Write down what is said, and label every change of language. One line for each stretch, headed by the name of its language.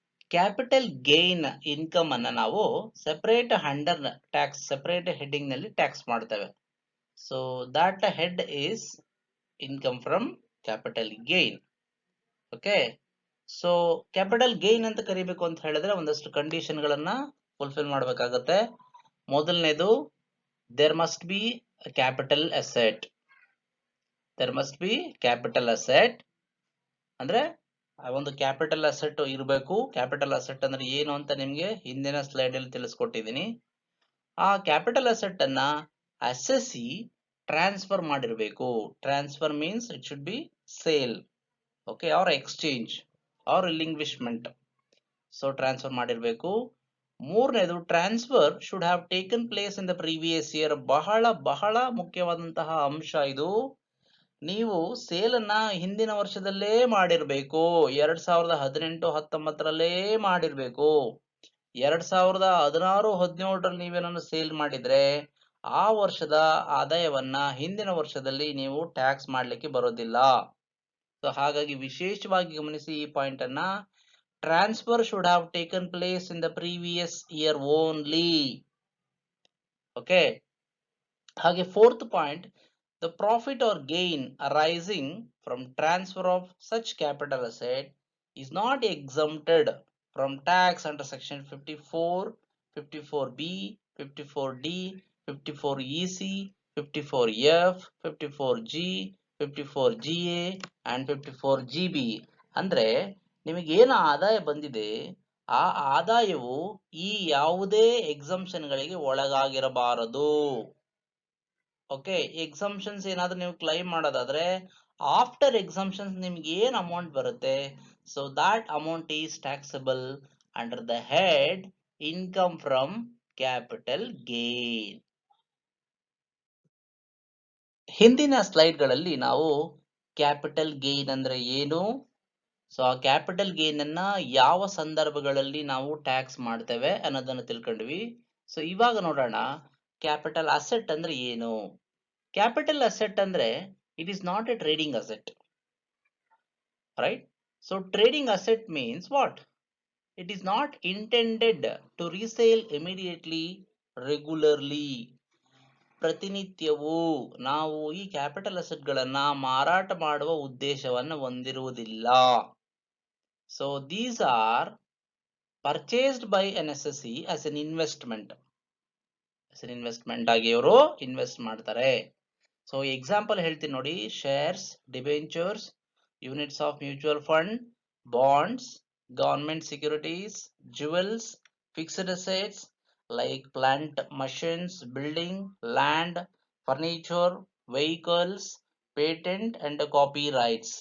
Kannada: Capital gain income ಅನ್ನ ನಾವು separate under tax, separate heading ನಲ್ಲಿ ಟ್ಯಾಕ್ಸ್ ಮಾಡ್ತೇವೆ.
English: So that head is income from capital gain.
Kannada: Okay, so capital gain ಅಂತ ಕರಿಬೇಕು ಅಂತ ಹೇಳಿದ್ರೆ ಒಂದಷ್ಟು ಕಂಡೀಷನ್ ಗಳನ್ನ ಫುಲ್ಫಿಲ್ ಮಾಡಬೇಕಾಗುತ್ತೆ.
English: ಮೊದಲನೇದು, there must be a capital asset. There must be capital asset
Kannada: ಅಂದ್ರೆ ಒಂದು ಕ್ಯಾಪಿಟಲ್ ಅಸೆಟ್ ಇರಬೇಕು. ಕ್ಯಾಪಿಟಲ್ ಅಸೆಟ್ ಅಂದ್ರೆ ಏನು ಅಂತ ನಿಮ್ಗೆ ಹಿಂದಿನ ಸ್ಲೈಡ್ ಅಲ್ಲಿ ತಿಳಿಸ್ಕೊಟ್ಟಿದ್ದೀನಿ. ಆ ಕ್ಯಾಪಿಟಲ್ ಅಸೆಟ್ ಅನ್ನ ಅಸೆಸಿ ಟ್ರಾನ್ಸ್ಫರ್ ಮಾಡಿರಬೇಕು.
English: Transfer means it should be sale, okay, or exchange or relinquishment. So
Kannada: transfer ಮಾಡಿರಬೇಕು.
English: ಮೂರನೇದು, transfer should have taken place in the previous year.
Kannada: ಬಹಳ ಮುಖ್ಯವಾದಂತಹ ಅಂಶ ಇದು. ನೀವು ಸೇಲ್ ಅನ್ನ ಹಿಂದಿನ ವರ್ಷದಲ್ಲೇ ಮಾಡಿರ್ಬೇಕು. 2018-19 ಮಾಡಿರ್ಬೇಕು. 2016-17 ನೀವೇನನ್ನು ಸೇಲ್ ಮಾಡಿದ್ರೆ ಆ ವರ್ಷದ ಆದಾಯವನ್ನ ಹಿಂದಿನ ವರ್ಷದಲ್ಲಿ ನೀವು ಟ್ಯಾಕ್ಸ್ ಮಾಡ್ಲಿಕ್ಕೆ ಬರೋದಿಲ್ಲ. ಸೊ ಹಾಗಾಗಿ ವಿಶೇಷವಾಗಿ ಗಮನಿಸಿ ಈ ಪಾಯಿಂಟ್ ಅನ್ನ.
English: Transfer should have taken place in the previous year only. Okay. ಹಾಗೆ fourth point, the profit or gain arising from transfer of such capital asset is not exempted from tax under section 54, 54B, 54D, 54EC, 54F, 54G, 54GA and 54GB. ಅಂದ್ರೆ
Kannada: ನಿಮಗೇನು ಆದಾಯ ಬಂದಿದೆ ಆ ಆದಾಯವು ಈ ಯಾವುದೇ ಎಕ್ಸಂಪ್ಷನ್ಗಳಿಗೆ ಒಳಗಾಗಿರಬಾರದು.
English: okay,
Kannada: ಎಕ್ಸಂಪ್ಷನ್ಸ್ ಏನಾದ್ರೂ ನೀವು ಕ್ಲೈಮ್ ಮಾಡೋದಾದ್ರೆ ಆಫ್ಟರ್ ಎಕ್ಸಂಪ್ಷನ್ಸ್ ನಿಮ್ಗೆ ಏನ್ ಅಮೌಂಟ್ ಬರುತ್ತೆ,
English: So that amount is taxable under the head income from capital gain.
Kannada: ಹಿಂದಿನ ಸ್ಲೈಡ್ಗಳಲ್ಲಿ ನಾವು ಕ್ಯಾಪಿಟಲ್ ಗೇನ್ ಅಂದ್ರೆ ಏನು, ಸೊ ಆ ಕ್ಯಾಪಿಟಲ್ ಗೇನ್ ಅನ್ನ ಯಾವ ಸಂದರ್ಭಗಳಲ್ಲಿ ನಾವು ಟ್ಯಾಕ್ಸ್ ಮಾಡ್ತೇವೆ ಅನ್ನೋದನ್ನ ತಿಳ್ಕೊಂಡ್ವಿ. ಸೊ ಇವಾಗ ನೋಡೋಣ ಕ್ಯಾಪಿಟಲ್ ಅಸೆಟ್ ಅಂದ್ರೆ ಏನು.
English: Capital asset ಅಂದ್ರೆ it is not a trading asset, right? So trading asset means what? It is not intended to resale immediately, regularly.
Kannada: ಪ್ರತಿನಿತ್ಯವೂ ನಾವು ಈ ಕ್ಯಾಪಿಟಲ್ ಅಸೆಟ್ ಗಳನ್ನ ಮಾರಾಟ ಮಾಡುವ ಉದ್ದೇಶವನ್ನು ಹೊಂದಿರುವುದಿಲ್ಲ.
English: So these are purchased by N S S C as an investment.
Kannada: ಆಗಿ ಇವರು ಇನ್ವೆಸ್ಟ್ ಮಾಡ್ತಾರೆ.
English: so example
Kannada: ಹೇಳ್ತೀನಿ ನೋಡಿ,
English: Shares, debentures, units of mutual fund, bonds, government securities, jewels, fixed assets like plant, machines, building, land, furniture, vehicles, patent and copyrights.